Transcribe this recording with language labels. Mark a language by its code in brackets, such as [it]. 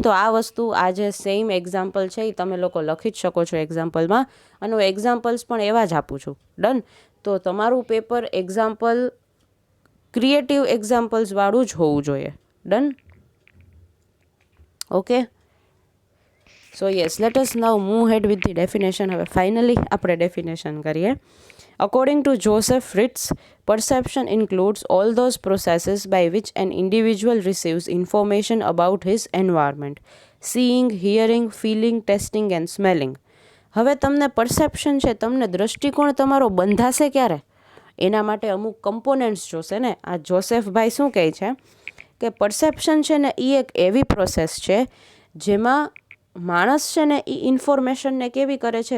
[gu] તો આ વસ્તુ આ જે સેમ એક્ઝામ્પલ છે એ તમે લોકો લખી જ શકો છો એક્ઝામ્પલમાં, અને હું એક્ઝામ્પલ્સ પણ એવા જ આપું છું. ડન. તો તમારું પેપર એક્ઝામ્પલ ક્રિએટિવ એક્ઝામ્પલ્સવાળું જ હોવું જોઈએ. Done. Okay. [en] So yes, let us now move ahead with the definition. [gu] હવે ફાઇનલી આપણે ડેફિનેશન કરીએ. [en] According to Joseph Ritz, perception includes all those processes by which an individual receives information about his environment, seeing, hearing, feeling, tasting and smelling. [gu] હવે તમને perception છે, તમને દ્રષ્ટિકોણ તમારો બંધાશે ક્યારે? એના માટે અમુક કમ્પોનેન્ટ્સ જોશે ને. આ જોસેફભાઈ શું કહે છે કે પરસેપ્શન છે ને એ એક એવી પ્રોસેસ છે જેમાં માણસ છે ને એ ઇન્ફોર્મેશનને કેવી કરે છે?